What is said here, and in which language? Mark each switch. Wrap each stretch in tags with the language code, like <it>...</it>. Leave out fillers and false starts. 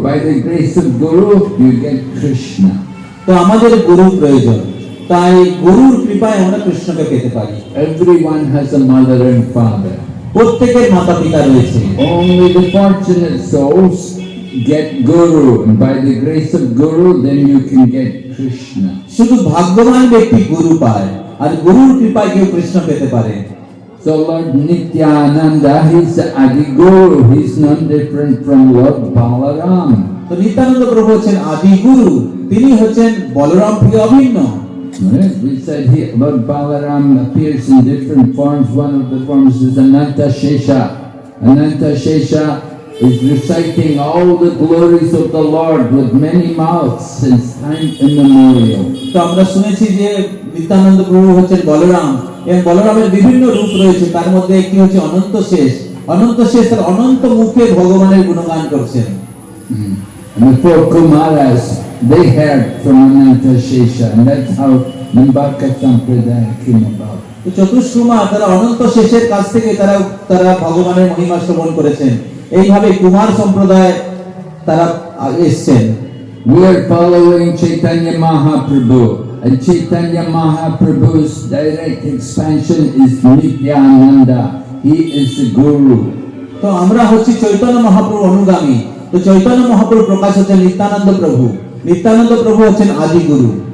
<en>By the grace of Guru, you get Krishna.</en> <bn>তো আমাদের গুরু প্রয়োজন, তাই গুরুর কৃপায় আমরা কৃষ্ণকে পেতে পারি।</bn> <en>Everyone has a mother and father.</en> <bn>প্রত্যেকের মাতা পিতা রয়েছে।</bn> <en>Only the fortunate souls get Guru, and by the grace of Guru, then you can get Krishna.</en> <bn>শুধু ভাগ্যবান ব্যক্তি গুরু পায়, আর গুরুর কৃপায় কেউ কৃষ্ণ পেতে পারে।</bn> <en>So Lord Nityananda, he's the Adi Guru. He's not different from Lord Balaram.</en> <bn>তো নিত্যানন্দ প্রভু হচ্ছেন আদি গুরু, তিনি হচ্ছেন বলরাম থেকে অভিন্ন।</bn> <en>Right? We said here, Lord Balaram appears in different forms. One of the forms is Ananta Shesha. Ananta Shesha is reciting all the glories of the Lord with many mouths since time immemorial.</en> <bn>তো আমরা শুনেছি যে নিত্যানন্দ প্রভু হচ্ছেন বলরাম, এবং বলরামের বিভিন্ন রূপ রয়েছে, তার মধ্যে একটি হচ্ছে অনন্ত শেষ। অনন্ত শেষ তার অনন্ত মুখে ভগবানের গুণগান করছেন।</bn> <en>And the four Kumaras, they heard from Ananta Shesha, and that's how Nimbaka Sampradaya came about.</en> <bn>তো চতুষ্কুমা তারা অনন্ত শেষের কাছ থেকে তারা ভগবানের মহিমা শ্রবণ করেছেন। এইভাবে কুমার সম্প্রদায় তারা এসেছেন।</bn> <en>We are following Chaitanya Mahaprabhu, and Chaitanya Mahaprabhu's direct expansion is Nityananda. He is the Guru.</en> <bn>তো আমরা হচ্ছি চৈতন্য মহাপ্রভু অনুগামী। তো চৈতন্য মহাপ্রভু প্রকাশ হচ্ছেন নিত্যানন্দ প্রভু, নিত্যানন্দ প্রভু হচ্ছেন আদি গুরু।</bn>